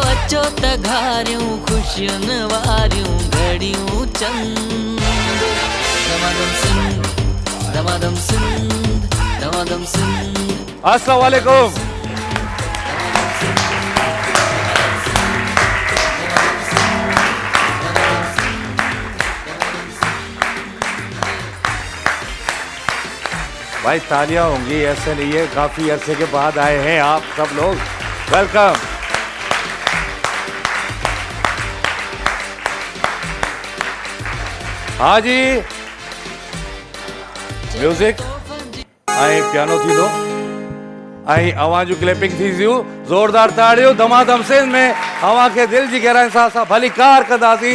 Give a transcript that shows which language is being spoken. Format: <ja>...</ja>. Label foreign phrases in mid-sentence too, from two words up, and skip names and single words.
<sd>अचो त घारियूं ख़ुशियुनि वारियूं घड़ियूं चंद दमादम सिंध दमादम सिंध दमादम सिंध।</sd> <ar>السلام عليكم.</ar> <hi>भाई तालियां होंगी, ऐसे नहीं है, काफी अरसे के बाद आए हैं आप सब लोग, वेलकम।</hi> <sd>हाँ जी, म्यूजिक आई पियानो थी दो आई आवाजू क्लैपिंग थी जियो जोरदार ताड़ियों दमादम सिंध में अवां के दिल जी गहराई सां भली कार कंदासीं।</sd>